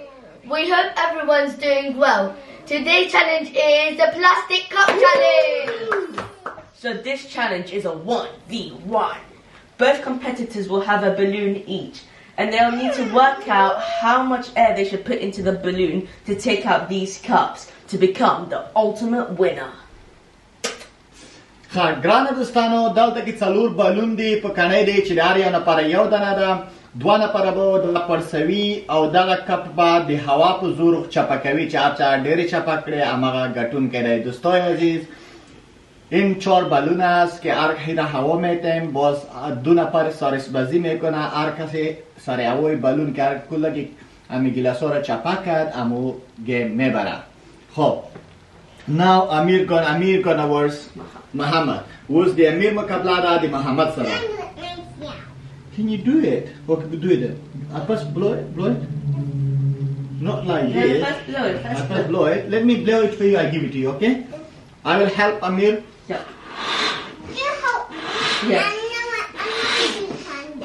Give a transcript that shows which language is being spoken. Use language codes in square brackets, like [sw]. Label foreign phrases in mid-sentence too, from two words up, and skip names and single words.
[en] We hope everyone's doing well. Today's challenge is the plastic cup challenge. So this challenge is a 1v1. Both competitors will have a balloon each, and they'll need to work out how much air they should put into the balloon to take out these cups to become the ultimate winner. [ps] ګرانه دوستانو دلته کې څلور بالون دي په کڼۍ دی چې د هر یو نفره یو دانه ده دوه نفره به دغه پړسوي او دغه کپ به د هوا په زور چپه کوي چې هر چا ډېرې چپه کړې هماغه ګټونکی دی. [fa] دوستای عزیز این 4 بالون است که هر کسی را هوا میتیم باز دو نفر سارسبازی میکنه هر کسی سر هوای بالون که کلگی امی گیلاس ها را چپه کرد امو گیم میبره. [en] خب now Amir gonna verse Muhammad. Was the [ps] Amir مقابله ده د محمد سره. [en] Can you do it? Okay, do it. I first blow it. Not like this. I first blow it. Let me blow it for you. I give it to you. Okay? I will help Amir. Yeah. You help. Yeah. I know what I'm doing.